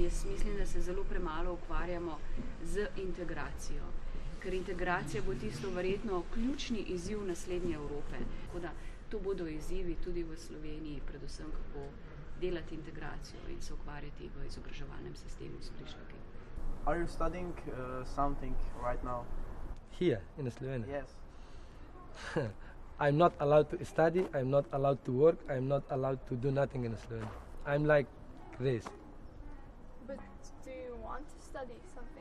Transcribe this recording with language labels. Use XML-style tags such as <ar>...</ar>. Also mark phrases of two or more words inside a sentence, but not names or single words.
<sl>Jaz mislim, da se zelo premalo ukvarjamo z integracijo, ker integracija bo tisto verjetno ključni izziv naslednje Evrope. Tako da to bodo izzivi tudi v Sloveniji, predvsem kako delati integracijo in se ukvarjati v izobraževalnem sistemu s prišleki.</sl> <en>Are you studying something right now? Here in Slovenia? Yes. I'm not allowed to study, I'm not allowed to work, I'm not allowed to do nothing in Slovenia. I'm like crazy. But do you want to study something?</en>